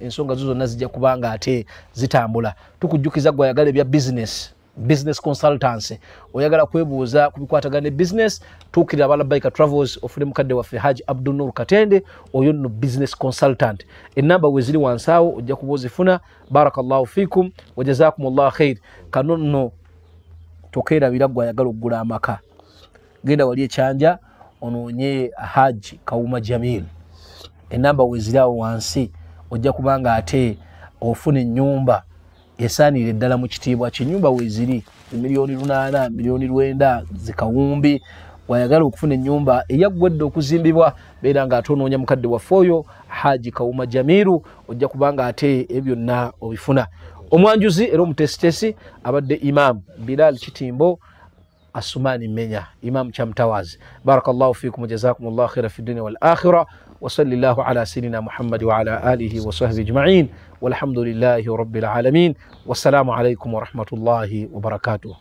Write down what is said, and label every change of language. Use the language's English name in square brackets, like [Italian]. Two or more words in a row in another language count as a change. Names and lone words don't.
[Ganda] Ensonga zo zonna zijja kubanga ate zitambula. Tukujjukiza gwe oyagala ebya [English] business consultancy [Ganda] oyagala kwebuuza kubikwatagana ne business tuukirira aba Labbaika Travels ofune mukadde waffe Haji Abdul Nur Katende oyo nno [English] business consultant. [Ganda] Enamba we ziri wansaawo ojja kuba ozifuna. [Arabic] بارك الله فيكم وجزاكم الله خير. [Ganda] Kano nno tokeerabira gwe ayagala okugula amaka genda wali ekyanja onoonye Haji Kawuma Jamil. Enamba we ziri awo wansi ojja kubanga ate ofuna ennyumba esaanire ddala mu kitiibwa ky'ennyumba weeziri milioni 8 milioni 9 zikawumbi. Wayagala okufuna ennyumba eyaggwedde okuzimbibwa beera ng'ate onoonya mukadde waffe oyo Haji Kawuma Jamiru ojja kubanga ate ebyonna obifuna. Omwanjuzi era omutesitesi abadde Imam Bilal Kitimbo Asumani Menya Imam Chamtawazi. [Arabic] بارك الله فيكم وجزاكم الله خيرا في الدنيا والآخرة وصلى الله على سيدنا محمد وعلى آله وصحبه أجمعين والحمد لله رب العالمين. والسلام عليكم ورحمة الله وبركاته.